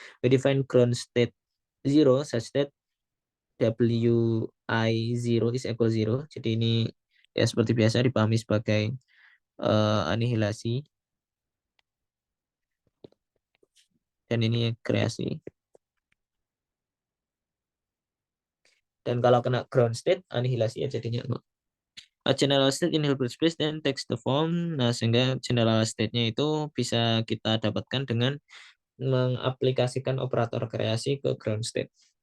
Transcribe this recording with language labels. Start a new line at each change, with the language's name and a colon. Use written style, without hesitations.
English: We define ground state 0 such that Wi0 is equal 0.
Indonesian: Jadi ini ya seperti biasa dipahami sebagai anihilasi. Dan ini kreasi. Dan kalau kena ground state, anihilasi ya jadinya 0.
English: A general state in Hilbert space then takes the form.
Indonesian: Nah, sehingga general state-nya itu bisa kita dapatkan dengan mengaplikasikan operator kreasi ke ground state.